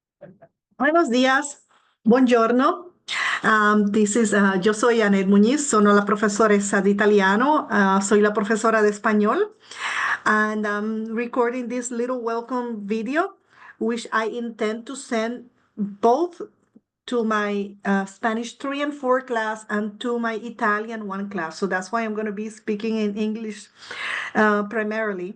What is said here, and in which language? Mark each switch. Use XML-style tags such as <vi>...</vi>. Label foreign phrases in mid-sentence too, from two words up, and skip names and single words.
<es>Buenos días, buongiorno. Yo soy Anet Muñiz,</es> <it>sono la professoressa di italiano,</it> <es>soy la profesora de español,</es> <en>and I'm recording this little welcome video, which I intend to send both to my Spanish 3 and 4 class and to my Italian 1 class. So that's why I'm going to be speaking in English primarily.</en>